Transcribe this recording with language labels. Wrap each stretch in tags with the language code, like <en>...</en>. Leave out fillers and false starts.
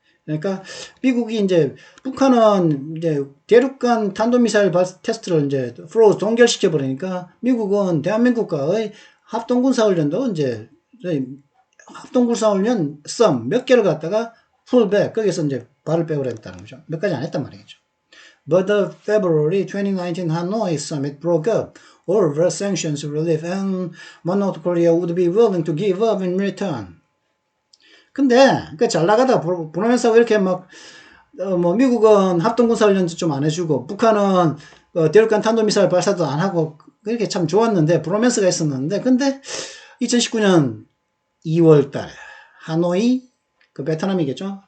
<ko>그러니까 미국이 이제 북한은 이제 대륙간 탄도미사일 테스트를 이제 프로즈 동결시켜 버리니까 미국은 대한민국과의 합동군사훈련도 이제 합동군사훈련 썸 몇 개를 갖다가 풀백 거기서 이제 발을 빼버렸다는 거죠. 몇 가지 안 했단 말이겠죠.</ko> <en>But the February 2019 Hanoi summit broke up over sanctions relief and North Korea would be willing to give up in return.</en> <ko>근데 그 잘 나가다 보면서 이렇게 미국은 합동군사훈련도 좀 안 해주고 북한은 대륙간 탄도미사일 발사도 안 하고 그렇게 참 좋았는데 브로맨스가 있었는데 근데 2019년 2월 달에 하노이 그 베트남이겠죠.</ko>